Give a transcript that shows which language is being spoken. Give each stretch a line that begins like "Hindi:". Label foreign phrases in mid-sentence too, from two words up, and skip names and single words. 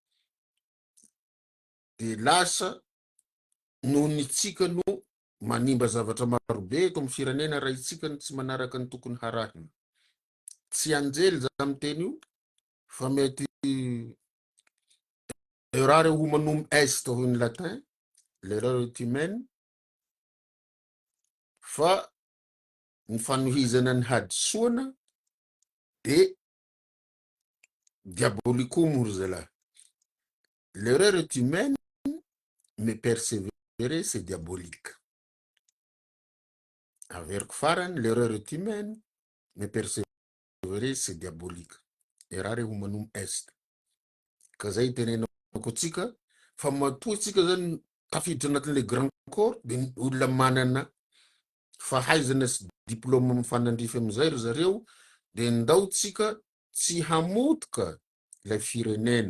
Malagasy: Dia lasa noho ny tsika no manimba zavatra marobe eto amin'ny firenena raha itsika ny tsy manaraka ny tokony harahina. Tsy anjely za miteny io fa mety
Latin: errare humanum est
Malagasy: hoy ny latin,
French: l'erreur est humaine,
Malagasy: fa ny fanohizana ny hadisoana de diabolicum hoy zalahy.
French: L'erreur est humaine, mais persévérer c'est diabolique.
Malagasy: Averiko farany,
French: l'erreur est humaine, mais persévérer c'est diabolique.
Latin: Errare humanum est.
Malagasy: Ka zay tenenako tsika fa matoa tsika zany tafiditra anatin'
French: le grand corps
Malagasy: de olona manana fahaizana sy diplôme amin'ny fanandrify amin'izay ry zareo, de ndao tsika tsy hamotika ilay firenena.